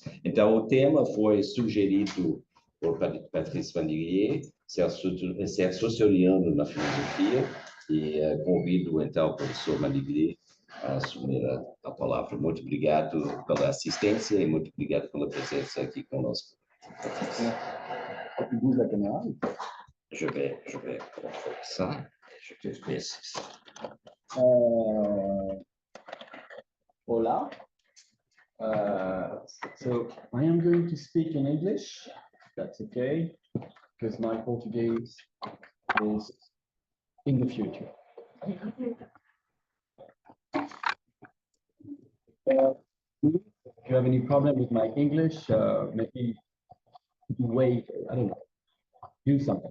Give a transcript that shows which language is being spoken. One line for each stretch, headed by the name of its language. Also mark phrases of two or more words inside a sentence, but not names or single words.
Portuguese: Então, o tema foi sugerido por Patrice Maniglier, ser saussuriano na filosofia, e convido, então, o professor Maniglier a assumir a palavra. Muito obrigado pela assistência e muito obrigado pela presença aqui conosco.
French: Je vais começar. Je te laisse. Hola.
English: So I am going to speak in English. That's okay, because my Portuguese is in the future. If you have any problem with my English, maybe wait, I don't know, do something.